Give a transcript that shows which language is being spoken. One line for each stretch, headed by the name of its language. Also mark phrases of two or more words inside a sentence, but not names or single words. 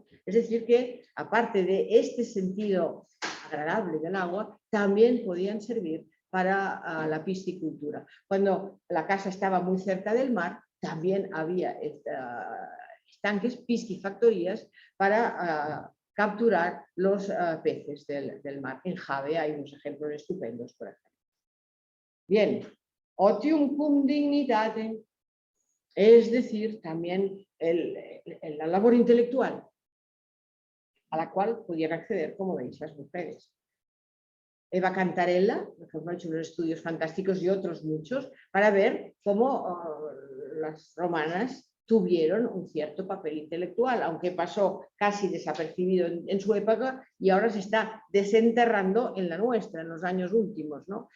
Spanish: Es decir que, aparte de este sentido agradable del agua, también podían servir para la piscicultura. Cuando la casa estaba muy cerca del mar, también había estanques, piscifactorías, para capturar los peces del mar. En Jave hay unos ejemplos estupendos, por ejemplo. Bien,
Latin: otium cum dignitate,
Spanish: es decir, también la labor intelectual, a la cual podían acceder, como veis, las mujeres. Eva Cantarella, por ejemplo, ha hecho unos estudios fantásticos y otros muchos, para ver cómo las romanas tuvieron un cierto papel intelectual, aunque pasó casi desapercibido en su época y ahora se está desenterrando en la nuestra, en los años últimos, ¿no?